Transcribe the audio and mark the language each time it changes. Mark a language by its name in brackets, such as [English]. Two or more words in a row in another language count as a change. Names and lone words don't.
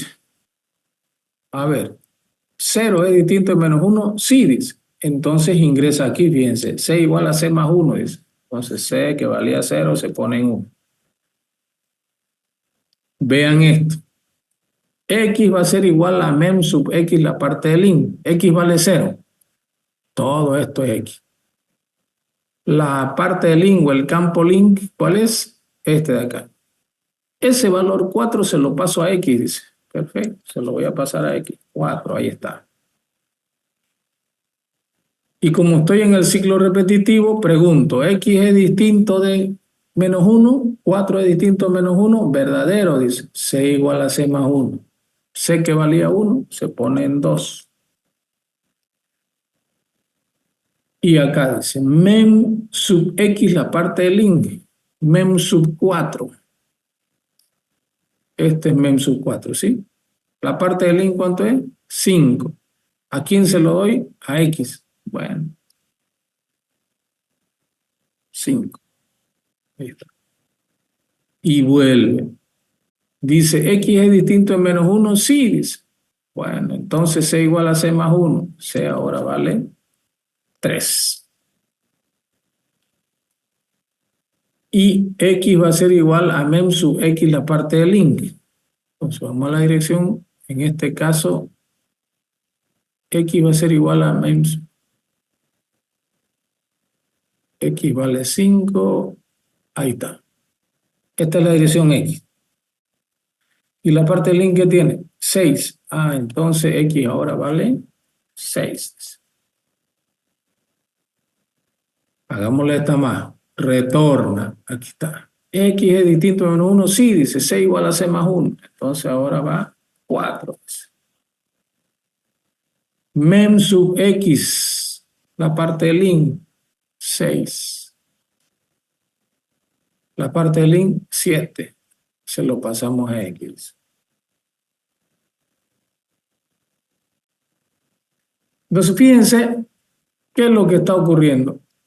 [Spanish] A ver, 0 es distinto de -1, sí, dice. Entonces ingresa aquí, fíjense, C igual a C más 1, dice. Entonces C, que valía 0, se pone en 1. Vean esto. X va a ser igual a mem sub X, la parte del int. X vale 0. Todo esto es X. La parte del int o el campo link, ¿cuál es? Este de acá. Ese valor 4 se lo paso a X, dice. Perfecto, se lo voy a pasar a X. 4, ahí está. Y como estoy en el ciclo repetitivo, pregunto, ¿X es distinto de -1? ¿4 es distinto de -1? Verdadero, dice. C igual a C más 1. C que valía 1, se pone en 2. Y acá dice, mem sub X, la parte del int. Mem sub 4. Este es mem sub 4, ¿sí? La parte del int, ¿cuánto es? 5. ¿A quién se lo doy? A X. Bueno, 5. Ahí está. Y vuelve. Dice, X es distinto de -1, sí, dice. Bueno, entonces C igual a C más 1. C ahora vale 3. Y X va a ser igual a mem sub X, la parte del int. Entonces vamos a la dirección. En este caso, X va a ser igual a mem sub X vale 5. Ahí está. Esta es la dirección X. ¿Y la parte del int que tiene? 6. Ah, entonces X ahora vale 6. Hagámosle esta más. Retorna. Aquí está. X es distinto de -1. Sí, dice C igual a C más 1. Entonces ahora va 4. Mem sub X. La parte del int. 6. La parte del int. 7. Se lo pasamos a X. Entonces fíjense qué es lo que está ocurriendo.